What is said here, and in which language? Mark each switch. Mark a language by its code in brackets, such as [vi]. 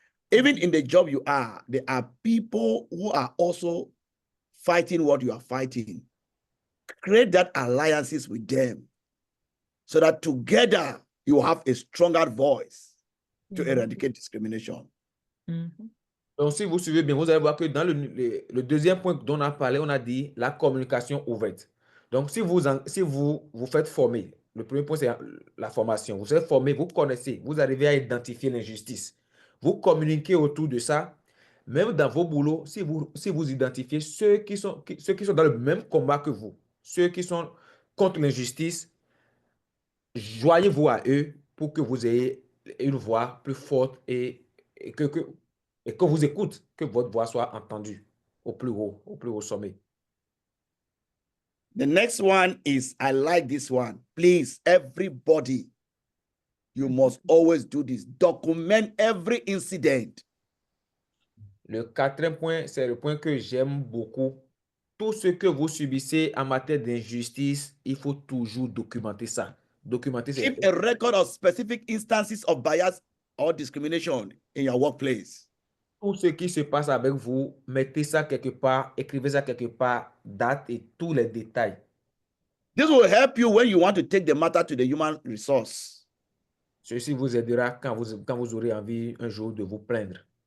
[en] Even in the job you are, there are people who are also fighting what you are fighting. Create that alliances with them so that together you have a stronger voice to eradicate discrimination. [fr] Donc, si vous suivez bien, vous allez voir que dans le deuxième point dont on a parlé, on a dit la communication ouverte. Donc, si vous faites former, le premier point, c'est la formation. Vous êtes formé, vous connaissez, vous arrivez à identifier l'injustice. Vous communiquez autour de ça. Même dans vos boulots, si vous identifiez ceux qui sont dans le même combat que vous, ceux qui sont contre l'injustice, joignez-vous à eux pour que vous ayez une voix plus forte et que vous écoutez, que votre voix soit entendue au plus haut sommet. [en] The next one is, I like this one. Please, everybody, you must always do this. Document every incident. [fr] Le quatrième point, c'est le point que j'aime beaucoup. Tout ce que vous subissez en matière d'injustice, il faut toujours documenter ça. Documenter ça. [en] Keep a record of specific instances of bias or discrimination in your workplace. [fr] Tout ce qui se passe avec vous, mettez ça quelque part, écrivez ça quelque part, date et tous les détails. [en] This will help you when you want to take the matter to the human resource. [fr] Ceci vous aidera quand vous aurez envie un jour de vous plaindre